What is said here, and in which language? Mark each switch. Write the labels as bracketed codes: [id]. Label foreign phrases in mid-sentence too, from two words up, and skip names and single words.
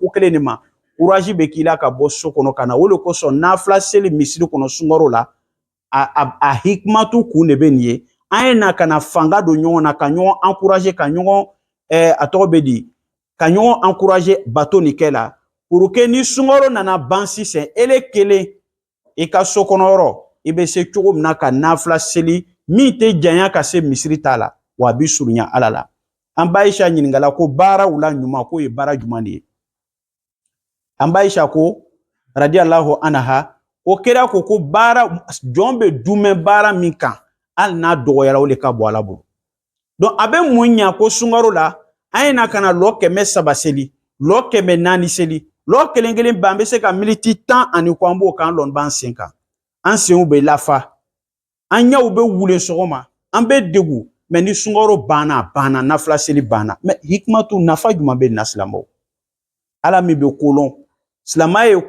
[bm] ko kelen de ma courage bɛ k'i la ka bɔ so kɔnɔ ka na o de kosɔn nafila seli misiri kɔnɔ sunkaro la a hikmatu kun de bɛ nin ye an ye na ka na fanga don ɲɔgɔn na ka ɲɔgɔn encourager ka ɲɔgɔn a tɔgɔ bɛ di ka ɲɔgɔn encourager bato nin kɛ la pour que ni sunkaro nana ban sisan ele kelen i ka so kɔnɔ yɔrɔ i bɛ se cogo min na ka nafila seli min tɛ janya ka se misiri ta la wa a bɛ surunya ala la an b'a Aisha ɲininkala ko baaraw la ɲuman k'o ye baara jumɛn de ye an b'a Aisha ko [ar] رضي الله عنها [bm] o kɛra ko baara jɔn bɛ dumɛn baara min kan hali n'a dɔgɔyara o de ka bɔ ala bolo donc a bɛ mun ɲa ko sunkaro la an ye na ka na lɔ 300 seli lɔ 400 seli lɔ kelen kelen bɛɛ an bɛ se ka miniti 10 ani kɔ an b'o k'an lɔn b'an sen kan an senw bɛ lafa an ɲɛw bɛ wule sɔgɔma an bɛ degu mais ni sunkaro banna nafila seli banna mais hikmatu nafa jumɛn bɛ nin na silamɛw ala min bɛ kolon silamɛya ye